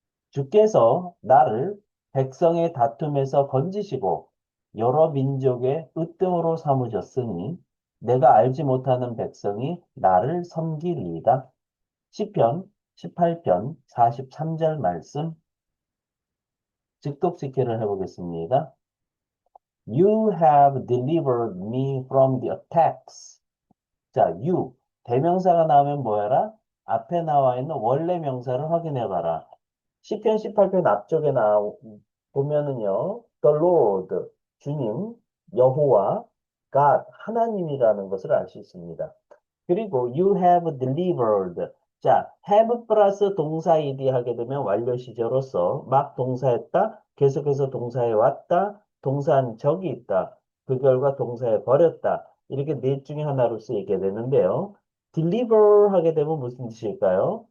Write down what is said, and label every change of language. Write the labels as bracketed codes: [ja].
[ko] 주께서 나를 백성의 다툼에서 건지시고 여러 민족의 으뜸으로 삼으셨으니 내가 알지 못하는 백성이 나를 섬기리이다. 시편 18편 43절 말씀 직독직해를 해보겠습니다. [en] You have delivered me from the attacks. [ko] 자, you. 대명사가 나오면 뭐야라? 앞에 나와 있는 원래 명사를 확인해 봐라. 시편 18편 앞쪽에 보면은요, the Lord, 주님, 여호와, God, 하나님이라는 것을 알 수 있습니다. 그리고 [en] you have delivered. [ko] 자, have 플러스 동사이디 하게 되면 완료 시제로서 막 동사했다, 계속해서 동사에 왔다, 동사한 적이 있다. 그 결과 동사에 버렸다. 이렇게 넷 중에 하나로 쓰이게 되는데요. deliver 하게 되면 무슨 뜻일까요?